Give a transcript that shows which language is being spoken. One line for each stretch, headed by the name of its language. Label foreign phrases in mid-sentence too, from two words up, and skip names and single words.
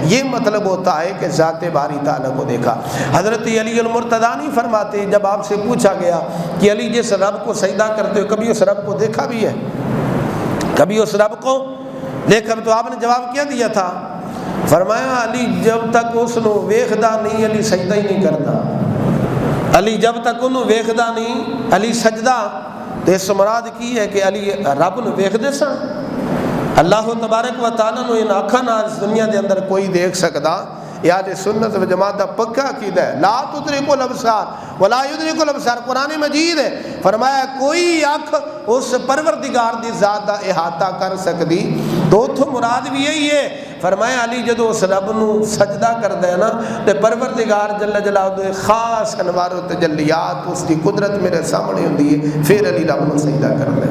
Urdu: یہ مطلب ہوتا ہے کہ ذات باری تعالیٰ کو دیکھا۔ حضرت علی المرتضی فرماتے جب آپ سے پوچھا گیا کہ علی جس رب کو سجدہ کرتے ہو کبھی اس رب کو دیکھا بھی ہے؟ کبھی اس رب کو دیکھا؟ تو آپ نے جواب کیا دیا تھا؟
Punjabi: فرمایا علی جب تک اس نو ویکھدا نہیں علی سجدہ ہی نہیں کرتا۔ علی جب تک انہوں ویکھدا نہیں علی سجدہ، تو اس مراد کی ہے کہ علی رب نو ویکھدے سن۔ اللہ تبارک و تعالیٰ نو ان اکھاں نال اس دنیا دے اندر کوئی دیکھ سکدا۔
Urdu: یاد سنت و جماعت کا پکا عقیدہ ہے،
Arabic: لا تدرک الابصار ولا یدرک الابصار،
Urdu: قرآن مجید ہے۔
Punjabi: فرمایا کوئی اکھ اس پروردگار دی ذات دا احاطہ کر سکدی، تو اتھوں مراد بھی یہی ہے۔ فرمایا علی جدو اس رب نو سجدہ کر دے نا تے پروردگار جل جلالہ خاص انوار و تجلیات
Urdu: اس کی قدرت میرے سامنے
Punjabi: ہوندی ہے، پھر علی رب نو سجدہ کر دے۔